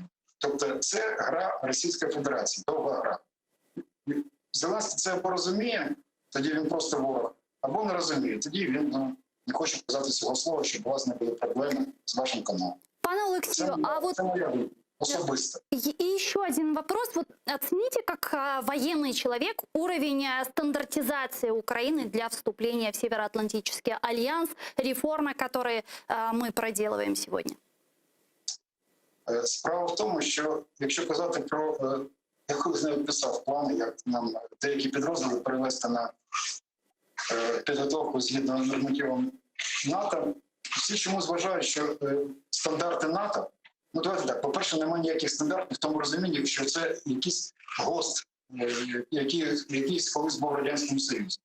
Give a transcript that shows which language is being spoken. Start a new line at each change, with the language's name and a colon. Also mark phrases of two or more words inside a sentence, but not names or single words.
Ukrainian: Тобто це гра Російської Федерації, довга гра. Зеленський це порозуміє, тоді він просто ворог. Або не розуміє, тоді він не хоче казати цього слова, щоб у вас не були проблеми з вашим каналом. Пане Олексію, це моя думка. Особисто.
Russian: И еще один вопрос. Вот оцените, как военный человек, уровень стандартизации Украины для вступления в Североатлантический альянс, реформы, которые мы проделываем сегодня?
Ukrainian: Справа в тому, що якщо казати про, як я не писав плани, як нам деякі підрозділи перевести на підготовку згідно нормативам НАТО, всі чомусь вважають, що стандарти НАТО, ну давайте так, по-перше, немає ніяких стандартів в тому розумінні, що це якийсь ГОСТ, який колись був в Радянському Союзі.